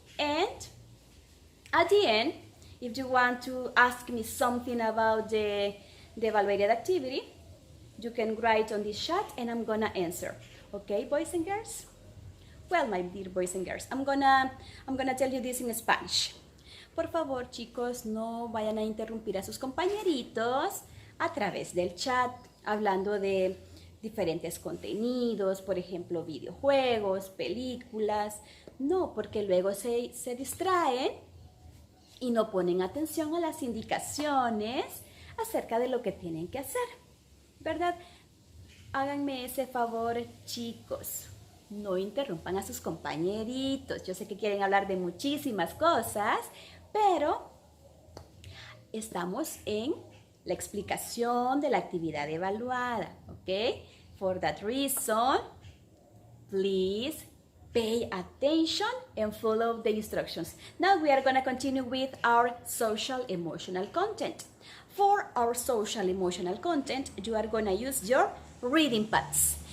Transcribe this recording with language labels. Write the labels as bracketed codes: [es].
[en] And at the end, if you want to ask me something about the evaluated activity, you can write on this chat and I'm gonna answer. Okay, boys and girls? Well, my dear boys and girls, I'm gonna tell you this in Spanish. [es] Por favor, chicos, no vayan a interrumpir a sus compañeritos a través del chat, hablando de diferentes contenidos, por ejemplo, videojuegos, películas. No, porque luego se distraen y no ponen atención a las indicaciones acerca de lo que tienen que hacer, ¿verdad? Háganme ese favor, chicos. No interrumpan a sus compañeritos. Yo sé que quieren hablar de muchísimas cosas, pero estamos en la explicación de la actividad evaluada, ¿ok? [en] For that reason, please pay attention and follow the instructions. Now we are going to continue with our social emotional content. For our social emotional content, you are going to use your reading pads.